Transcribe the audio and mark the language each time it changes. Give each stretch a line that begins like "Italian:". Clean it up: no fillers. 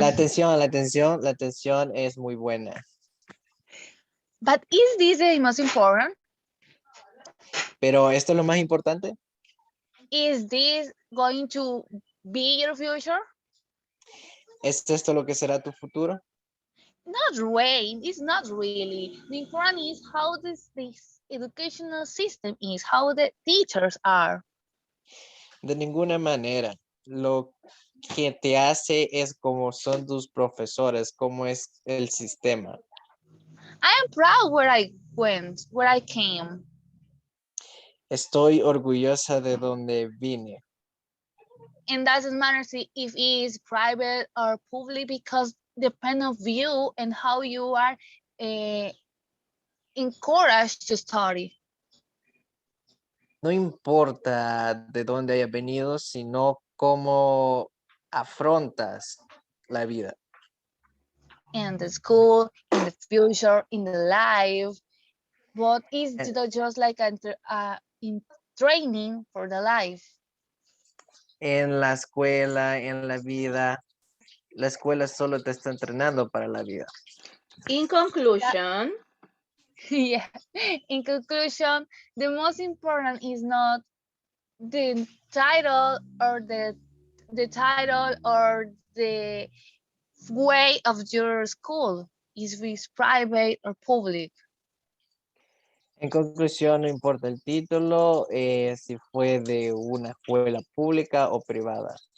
Spanish: la atención es muy buena.
English: But is this the most important?
Spanish: Pero esto es lo más importante.
English: Is this going to be your future?
Spanish: ¿Es esto lo que será tu futuro?
English: Not really. It's not really. The important is how this educational system is, how the teachers are.
Spanish: De ninguna manera. Lo que te hace es como son tus profesores, cómo es el sistema.
English: I am proud where I went, where I came.
Spanish: Estoy orgullosa de donde vine.
English: And doesn't matter if it is private or public, because depend of you and how you are encouraged to study.
Spanish: No importa de dónde hayas venido, sino cómo afrontas la vida.
English: In the school, in the future, in the life, but it's just like in training for the life.
Spanish: En la escuela, en la vida, la escuela solo te está entrenando para la vida.
English: In conclusion, Yeah. In conclusion, the most important is not the title or the title or the way of your school, is it private or public.
Spanish: En conclusión, no importa el título, si fue de una escuela pública o privada.